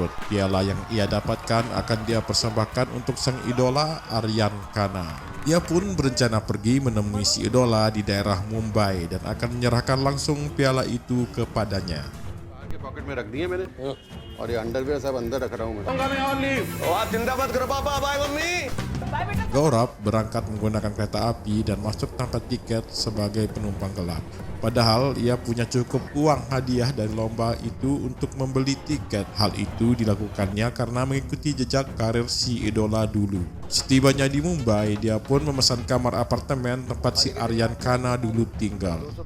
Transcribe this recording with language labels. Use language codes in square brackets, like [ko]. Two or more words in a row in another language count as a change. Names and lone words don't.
[id] Piala yang ia dapatkan akan dia persembahkan untuk sang idola Aryan Khanna. Ia pun berencana pergi menemui si idola di daerah Mumbai dan akan menyerahkan langsung piala itu kepadanya. [hi] पॉकेट में रख दिए मैंने और ये अंडरवेयर सब अंदर रख रहा हूँ मैं जिंदाबाद करो पापा बाय मम्मी। [id] Gaurav berangkat menggunakan kereta api dan masuk tanpa tiket sebagai penumpang gelap. Padahal ia punya cukup uang hadiah dari lomba itu untuk membeli tiket. Hal itu dilakukannya karena mengikuti jejak karir si idola dulu. Setibanya di Mumbai, dia pun memesan kamar apartemen tempat si Aryan Khanna dulu tinggal.